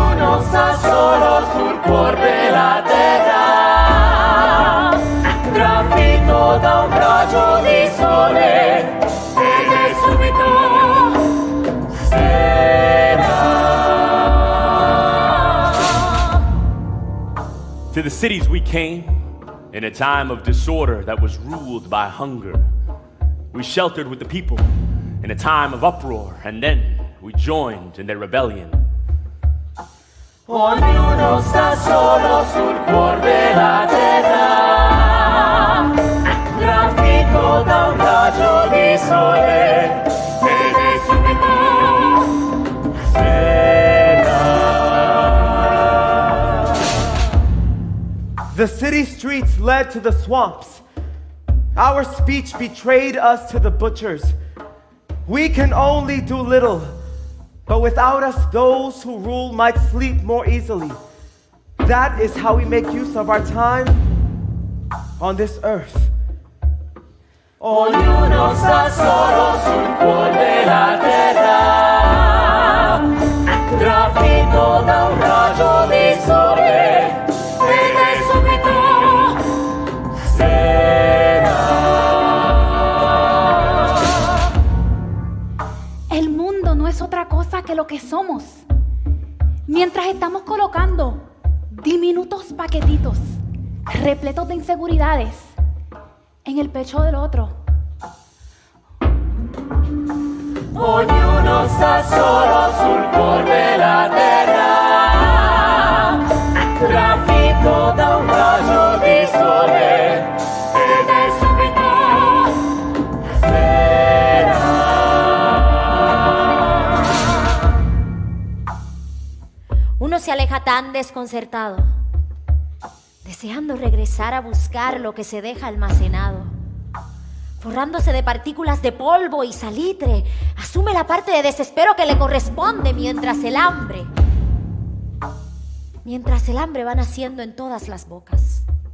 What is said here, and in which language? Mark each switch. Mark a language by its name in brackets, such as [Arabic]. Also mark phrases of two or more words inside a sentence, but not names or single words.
[Italian] Ognuno sta solo sul cuore della terra, trafitto da un raggio di sole, ed è subito sera. [English] To the cities we came in a time of disorder that was ruled by hunger. We sheltered with the people in a time of uproar, and then we joined in their rebellion. [Italian] Ognuno sta solo sul cuore della terra, trafitto da un raggio di sole, ed è subito sera. [English] The city streets led to the swamps. Our speech betrayed us to the butchers. We can only do little, but without us, those who rule might sleep more easily. That is how we make use of our time on this earth. [Italian] Ognuno sta solo sul cuore della terra, trafitto da un raggio di sole, ed è subito sera. [Spanish] El mundo no es otra cosa que lo que somos. Mientras estamos colocando diminutos paquetitos repletos de inseguridades en el pecho del otro. [Italian] Ognuno sta solo sul cuore della terra, trafitto da un raggio di sole, ed è subito sera. [Spanish] Uno se aleja tan desconcertado, deseando regresar a buscar lo que se deja almacenado. Forrándose de partículas de polvo y salitre, asume la parte de desespero que le corresponde mientras el hambre va naciendo en todas las bocas.